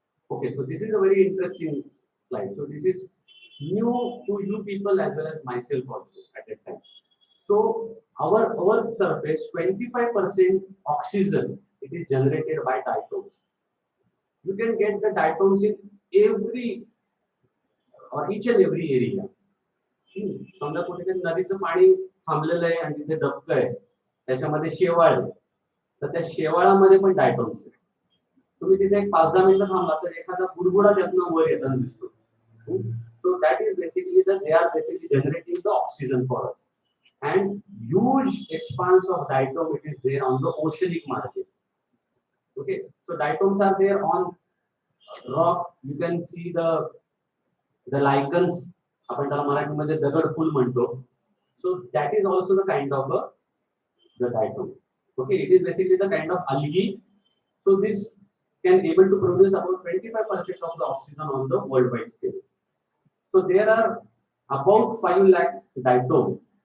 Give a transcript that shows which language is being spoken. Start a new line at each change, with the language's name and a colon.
English: Okay, so this is a very interesting slide. So this is new to you people as well as myself also at that time. So our surface 25% oxygen it is generated by diatoms. You can get the diatoms in every or each and every area.
Marathi: समजा कुठेतरी नदीचं पाणी थांबलेलं आहे आणि तिथे डबकं आहे त्याच्यामध्ये शेवाळ आहे तर त्या शेवाळामध्ये पण डायटॉम्स आहेत. तुम्ही तिथे एक 5-10 मिनिटं थांबला तर एखादा बुडबुडा त्यातनं वर येताना दिसतो.
English: So that is basically they are basically generating the oxygen for us. And huge expanse of diatom which is there on the oceanic margin. Okay, so diatoms are there on rock. You can see the lichens.
Marathi: आपण त्याला मराठीमध्ये दगडफूल म्हणतो.
English: So that is also the kind of the diatom. Okay, it is basically the kind of algae. So this can able to produce about 25% of the oxygen on the worldwide scale. So there are about 5 lakh diatom.